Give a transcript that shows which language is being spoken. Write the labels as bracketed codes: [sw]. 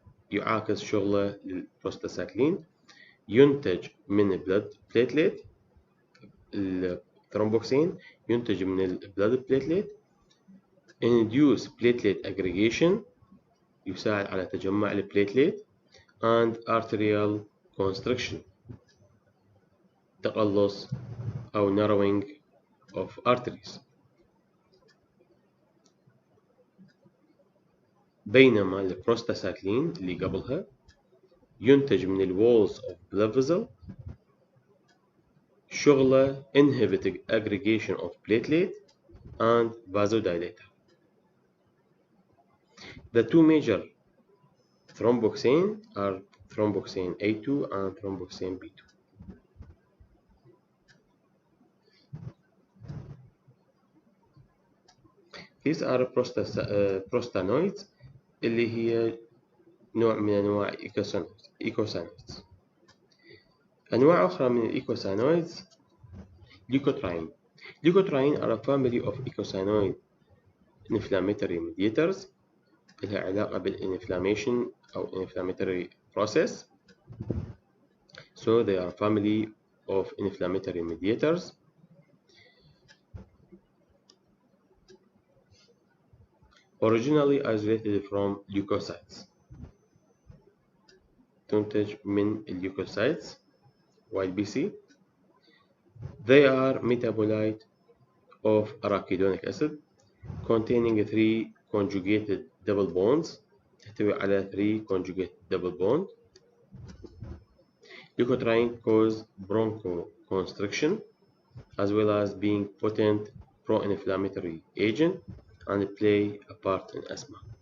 [ar] يعاكس شغله للبروستاسايكلين. ينتج من blood platelet ثرومبوكسين ينتج من البلاد بليتليت. [en] induce platelet aggregation [ar] يساعد على تجمع البليتليت. [en] and arterial constriction [ar] تقلص أو [en] narrowing of arteries. [ar] بينما البروستاساكلين اللي قبلها ينتج من الوولز of blood vessel شغله [en] inhibiting aggregation of platelet and vasodilator. The two major thromboxane are thromboxane A2 and thromboxane B2. These are prostanoids [ar] اللي هي نوع من أنواع إيكوسانويدز. أنواع أخرى من الإيكوسانويدز leukotriene. [en] Leukotriene are a family of eicosanoid inflammatory mediators [ar] لها علاقة بالinflammation أو [en] inflammatory process. So they are a family of inflammatory mediators. Originally isolated from leukocytes. [ar] تنتج من الليوكوسايتس YBC. [en] They are metabolite of arachidonic acid containing 3 conjugated double bonds. [ar] تحتوي على 3 conjugated double bond. [en] Leukotriene cause bronchoconstriction as well as being potent pro-inflammatory agent and play a part in asthma.